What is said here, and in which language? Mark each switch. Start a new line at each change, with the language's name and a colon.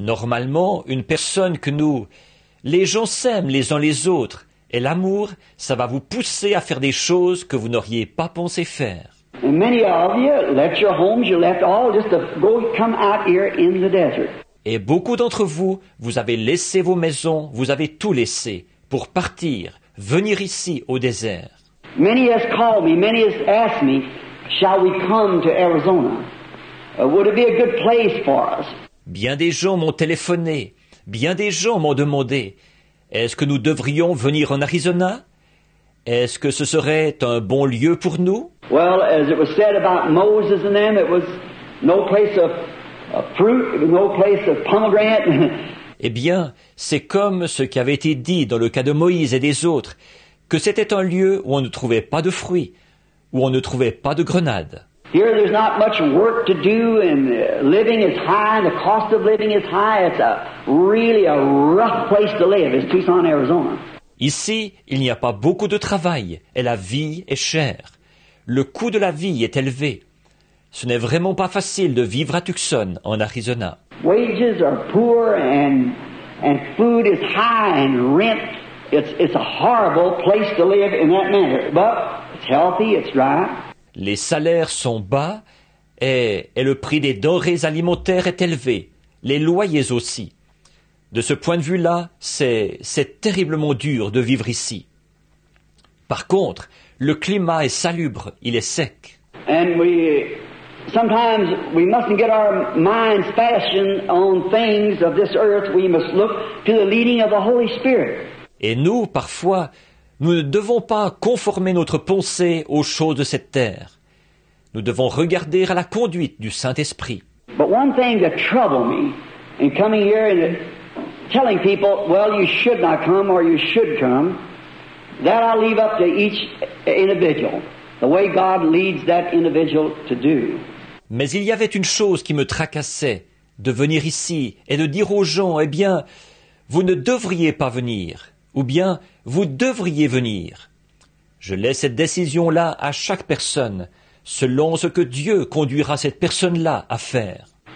French: Normalement, une personne que nous... Les gens s'aiment les uns les autres, et l'amour, ça va vous pousser à faire des choses que vous n'auriez pas pensé faire.
English: And many of you left your homes, you left all just to come out here in the desert.
French: Et beaucoup d'entre vous, vous avez laissé vos maisons, vous avez tout laissé pour partir, venir ici au désert.
English: Many has called me, many has asked me, shall we come to Arizona? Would it be a good place for us?
French: Bien des gens m'ont téléphoné, bien des gens m'ont demandé, est-ce que nous devrions venir en Arizona? Est-ce que ce serait un bon lieu pour nous?
English: Well, as it was said about Moses and them, it was no place of fruit, it was no place of pomegranate.
French: Eh bien, c'est comme ce qui avait été dit dans le cas de Moïse et des autres, que c'était un lieu où on ne trouvait pas de fruits, où on ne trouvait pas de grenades.
English: Here there's not much work to do, and living is high, and the cost of living is high. It's really a rough place to live. It's Tucson, Arizona.
French: Ici, il n'y a pas beaucoup de travail, et la vie est chère. Le coût de la vie est élevé. Ce n'est vraiment pas facile de vivre à Tucson, en Arizona.
English: Wages are poor, and food is high, and rent. It's a horrible place to live in that manner. But it's healthy, it's dry.
French: Les salaires sont bas et le prix des denrées alimentaires est élevé, les loyers aussi. De ce point de vue-là, c'est terriblement dur de vivre ici. Par contre, le climat est salubre, il est sec.
English: And sometimes we mustn't get our minds fastened on things of this earth. We must look to the leading of the Holy Spirit.
French: Et nous, parfois, nous ne devons pas conformer notre pensée aux choses de cette terre. Nous devons regarder à la conduite du Saint-Esprit.
English: But one thing that troubled me in coming here and telling people, well, you should not come or you should come, that I leave up to each individual, the way God leads that individual to do.
French: Mais il y avait une chose qui me tracassait, de venir ici et de dire aux gens, eh bien, vous ne devriez pas venir. Ou bien, vous devriez venir. Je laisse cette décision-là à chaque personne, selon ce que Dieu conduira cette personne-là à faire.